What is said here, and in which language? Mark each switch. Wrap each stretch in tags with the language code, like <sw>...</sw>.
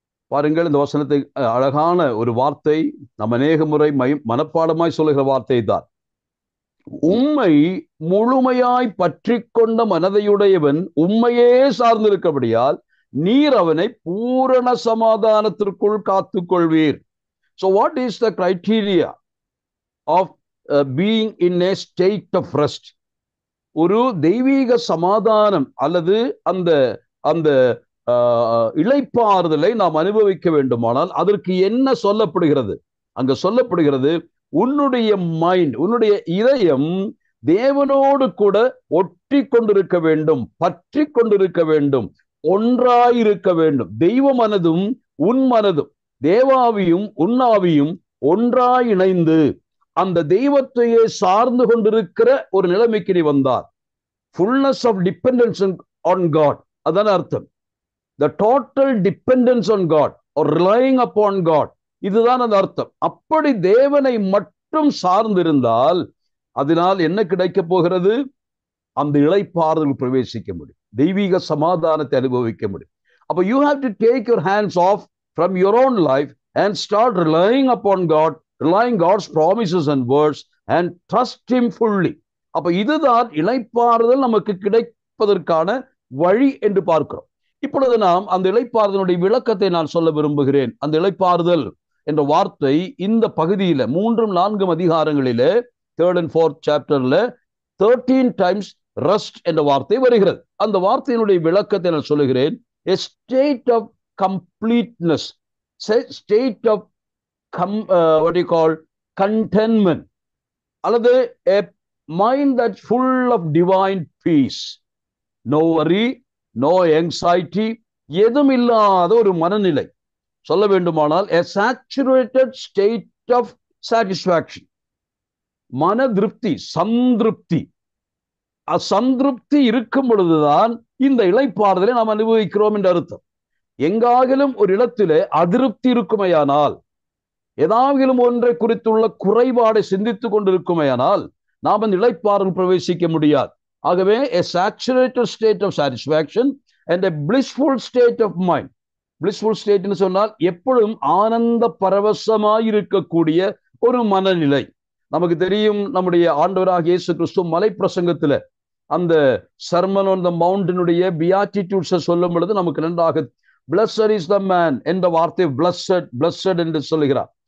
<ta>பாருங்கள், இந்த வசனத்தை அழகான ஒரு வார்த்தை, நம்ம அநேக முறை மனப்பாடமாய் சொல்லுகிற வார்த்தை தான். உம்மை முழுமையாய் பற்றி கொண்ட மனதையுடையவன் உம்மையே சார்ந்திருக்கபடியால் நீர் அவனை பூரண சமாதானத்திற்குள் காத்துக்கொள்வீர்.</ta> <en>So what is the criteria of being in a state of rest?</en> <ta>ஒரு தெய்வீக சமாதானம் அல்லது அந்த அந்த இளைப்பாறுதலை நாம் அனுபவிக்க வேண்டுமானால் அதற்கு என்ன சொல்லப்படுகிறது? அங்க சொல்லப்படுகிறது, உன்னுடைய மைண்ட், உன்னுடைய இதயம் தேவனோடு கூட ஒட்டி கொண்டிருக்க வேண்டும், பற்றி கொண்டிருக்க வேண்டும், ஒன்றாயிருக்க வேண்டும். தெய்வ மனதும் உன் மனதும், தேவாவியும் உன்னாவியும் ஒன்றாய் இணைந்து அந்த தெய்வத்தையே சார்ந்து கொண்டிருக்கிற ஒரு நிலைமைக்கு நீ வந்தார்.</ta> <en>fullness of dependence on God,</en> <ta>அதான அர்த்தம்.</ta> <en>the total dependence on God or relying upon God,</en> <ta>இதுதான் அந்த அர்த்தம். அப்படி தேவனை மட்டும் சார்ந்திருந்தால் அதனால் என்ன கிடைக்க போகிறது? அந்த இளைப்பாறுதல் பிரவேசிக்க முடியும், தெய்வீக சமாதானத்தை அனுபவிக்க முடியும். அப்ப</ta> <en>you have to take your hands off from your own life and start relying upon God, relying God's promises and words and trust him fully.</en> <ta>அப்ப இதுதான் இளைப்பாறுதல் நமக்கு கிடைப்பதற்கான வழி என்று பார்க்கிறோம். இப்பொழுது நாம் அந்த இளைப்பாறுதலுடைய விளக்கத்தை நான் சொல்ல விரும்புகிறேன். அந்த இளைப்பாறுதல் என்ற வார்த்தை இந்த பகுதியில 3-4 அதிகாரங்களிலே</ta> <en>3rd and 4th</en> <ta>சாப்டர்ல 13 times rest என்ற வார்த்தை வருகிறது. அந்த வார்த்தையினுடைய விளக்கத்தை நான் சொல்லுகிறேன்.</ta> <en>A state of completeness, state of what you call contentment, அல்லது a mind that's full of divine peace, no worry, no anxiety,</en> <ta>எதுவும் இல்லாத ஒரு மனநிலை. சொல்ல வேண்டுமானால்</ta> <en>a saturated state of satisfaction,</en> <ta>மன திருப்தி, சந்திருப்தி. அசந்திருப்தி இருக்கும் பொழுதுதான் இந்த இளைப்பாறுதலை நாம் அனுபவிக்கிறோம் என்று அர்த்தம். எங்காகிலும் ஒரு இடத்திலே அதிருப்தி இருக்குமையானால், ஏதாகிலும் ஒன்றை குறித்துள்ள குறைபாடை சிந்தித்துக் கொண்டிருக்குமையானால் நாம் அந்த இளைப்பாறுதல் பிரவேசிக்க முடியாது. ஆகவே</ta> <en>a saturated state of satisfaction and a blissful state of mind. blissful state</en> <ta>ன்னு சொன்னால் எப்பொழுதும் ஆனந்த பரவசமாய் இருக்கக்கூடிய ஒரு மனநிலை. நமக்கு தெரியும், நம்முடைய ஆண்டவராகிய இயேசு கிறிஸ்து மலை பிரசங்கத்துல அந்த</ta> <en>sermon on the மவுண்டினுடைய</en> <ta>பியாட்டிட்யூட்ஸை சொல்லும் பொழுது நமக்கு நன்றாக</ta> <en>blessed is the man</en> <ta>என்ற வார்த்தை blessed என்று சொல்லுகிறார்.</ta>